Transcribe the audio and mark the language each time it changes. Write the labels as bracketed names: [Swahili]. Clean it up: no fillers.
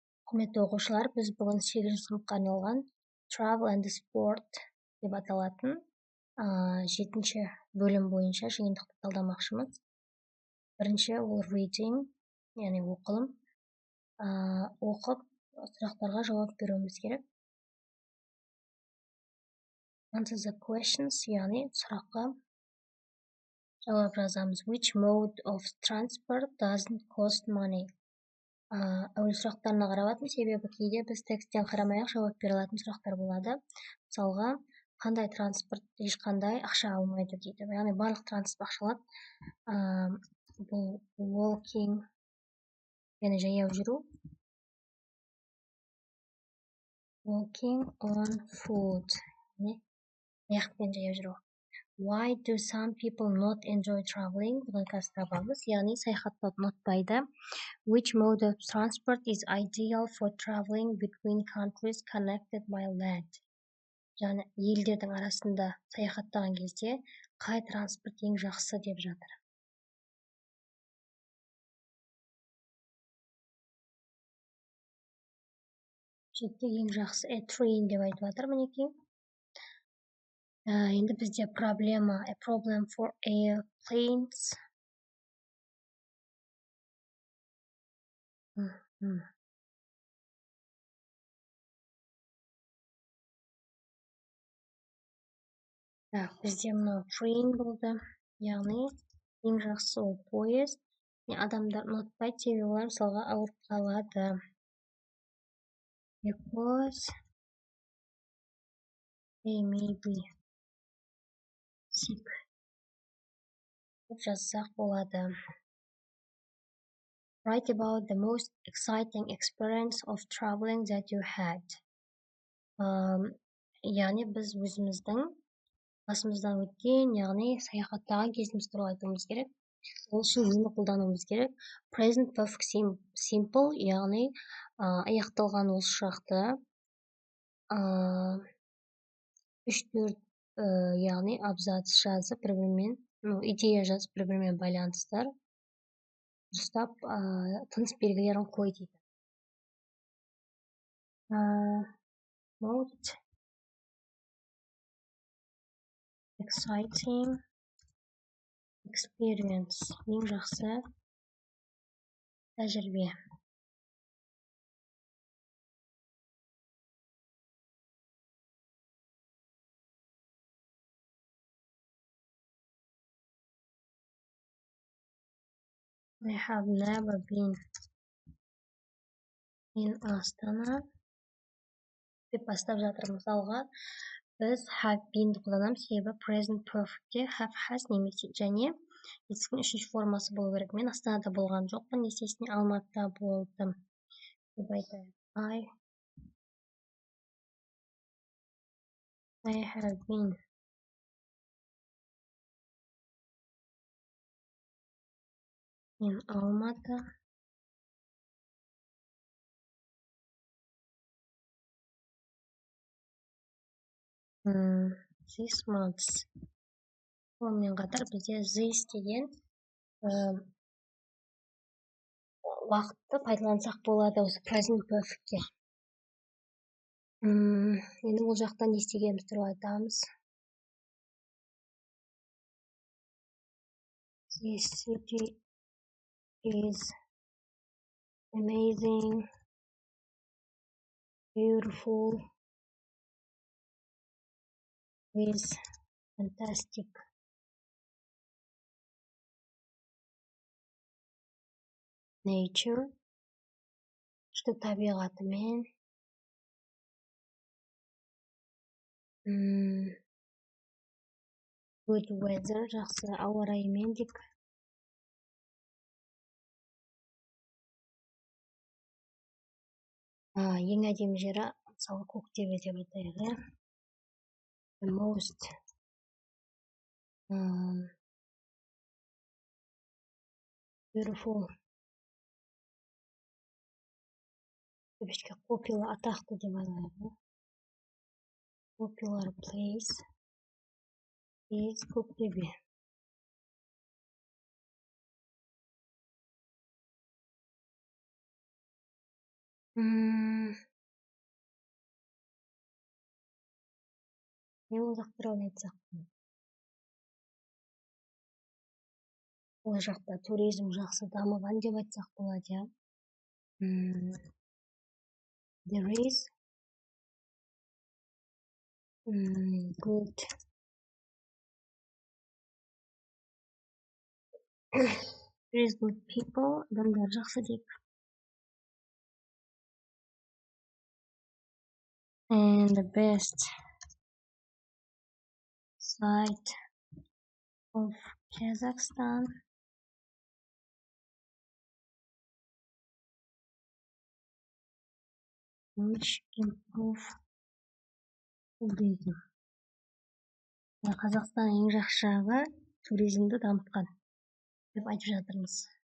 [Kazakh] Құрметті оқушылар, біз бүгін 8 сыныпқа арналған Travel and Sport деп аталатын 7-ші бөлім бойынша жиынтықты талдамақшымыз. Бірінші ол reading, яғни оқылым. Оқып, сұрақтарға жауап беруіміз керек. [English] Answer the questions, [Kazakh] яғни сұраққа жауап жазамыз. [English] Which mode of transport doesn't cost money? [Kazakh] Әуел сұрақтарына қарап, себебі кейде біз тексттен қарамай-ақ жауап бере алатын сұрақтар болады. Мысалға, қандай транспорт ешқандай ақша алмайды дейді. Яғни барлық транспорт ақшалап, бұл walking, яғни жаяу жүру. [English] Walking on foot, [Kazakh] аяқпен жаяу жүру. [English] Why do some people not enjoy traveling? [Kazakh] Бұдан қазір табамыз, яғни саяхаттауды ұнатпайды. [English] Which mode of transport is ideal for traveling between countries connected by land? [Kazakh] Яғни елдердің арасында саяхаттаған кезде қай транспорт ең жақсы деп жатыр. Жетті ең жақсы train деп айтып жатыр мінекей. Енді бізде проблема, [English] a problem for airplanes. [Kazakh] Бізде мынау train болды, яғни ең жақсы ол поезд. Адамдар ұнатпайды, себебі олар мысалға ауырып қалады. [English] Because they may be sick. [Kazakh] Деп жазсақ болады. [English] Write about the most exciting experience of traveling that you had. [Kazakh] Яғни біз өзіміздің басымыздан өткен, яғни саяхаттаған кезіміз туралы айтуымыз керек. Ол үшін нені қолдануымыз керек? Present perfect simple, яғни аяқталған осы шақты 3-4 яғни абзац жазып бір-бірімен, идея жазып бір-бірімен байланыстыр. Дұрыстап тыныс белгілерін қой дейді. [English] Most exciting experience. [Kazakh] Ең жақсы тәжірибе. [English] I have never been in Astana. [Kazakh] Деп бастап жатыр. Мысалға, біз have been қолданамыз, себебі present perfect'те have has немесе және етістіктің үшінші формасы болу керек. Мен Астанада болған жоқпын, естественно Алматыда болдым. Деп айтайын. [English] I have been in Алматы. This month. [Kazakh] Онымен қатар бізде this деген уақытты пайдалансақ болады осы present perfect'ке. Енді ол жақтан не істегеніміз туралы айтамыз. [English] This city is amazing, beautiful, with fantastic nature, [Kazakh] что табиғатымен, [English] good weather, [Kazakh] жақсы ауа райымен деп. Ең әдемі жері, мысалы Көктөбе деп айтайық. [English] The most beautiful, popular, [Kazakh] атақты деп айтайық. [English] Popular place is Көктөбе. [Kazakh] Не ол жақ туралы айтсақ, ол жақта туризм жақсы дамыған деп айтсақ болады, иә. [English] There is good there is good people, [Kazakh] адамдар жақсы дейік. [English] And the best side of Kazakhstan which improve tourism. [Kazakh] Қазақстан ең жақсы жағы туризмді дамытқан деп айтып жатырмыз.